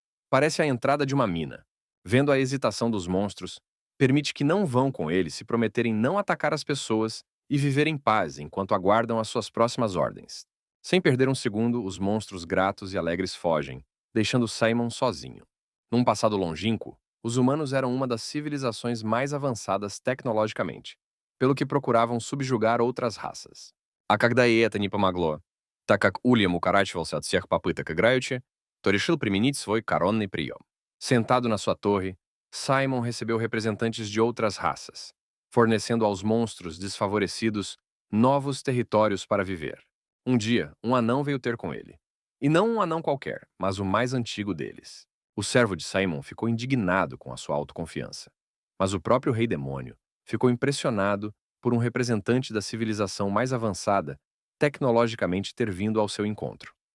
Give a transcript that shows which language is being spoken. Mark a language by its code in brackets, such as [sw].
[pt] Parece a entrada de uma mina. Vendo a hesitação dos monstros, permite que não vão com ele se prometerem não atacar as pessoas e viver em paz enquanto aguardam as suas próximas ordens. Sem perder um segundo, os monstros gratos e alegres fogem, deixando Simon sozinho. Num passado longínquo, os humanos eram uma das civilizações mais avançadas tecnologicamente, pelo que procuravam subjugar outras raças. [ru] А когда и это не помогло, так как Ульям укорачивался от всех попыток играючи, то решил применить свой коронный прием. [pt] Sentado na sua torre, Simon recebeu representantes de outras raças, fornecendo aos monstros desfavorecidos novos territórios para viver. Um dia, um anão veio ter com ele. E não um anão qualquer, mas o mais antigo deles. O servo de Simon ficou indignado com a sua autoconfiança. Mas o próprio rei demônio ficou impressionado por um representante da civilização mais avançada tecnologicamente ter vindo ao seu encontro.